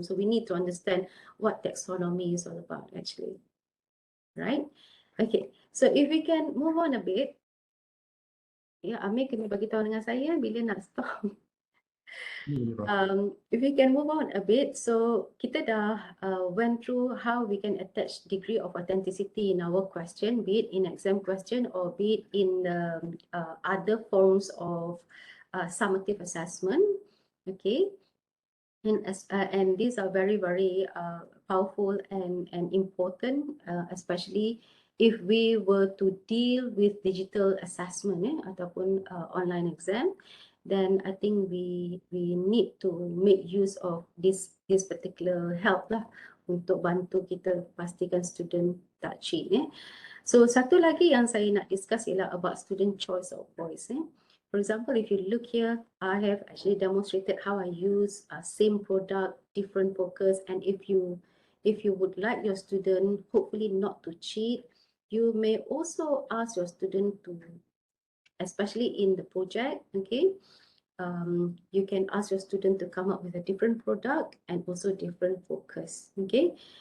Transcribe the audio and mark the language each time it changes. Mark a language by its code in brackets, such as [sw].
[en] So we need to understand what taxonomy is all about actually. Right? Okay. So if we can move on a bit. [ms] Ya, Amer kena bagi tahu dengan saya bila nak stop. [en] If we can move on a bit, so kita dah went through how we can attach degree of authenticity in our question, be it in exam question or be it in the other forms of summative assessment. Okay, and these are very powerful and important, especially if we were to deal with digital assessment ataupun online exam. Then I think we need to make use of this particular help lah untuk bantu kita pastikan student tak cheat. So satu lagi yang saya nak discuss ialah about student choice of voice. For example, if you look here, I have actually demonstrated how I use same product, different focus, and if you would like your student hopefully not to cheat, you may also ask your student to, especially in the project, okay, you can ask your student to come up with a different product and also different focus, okay.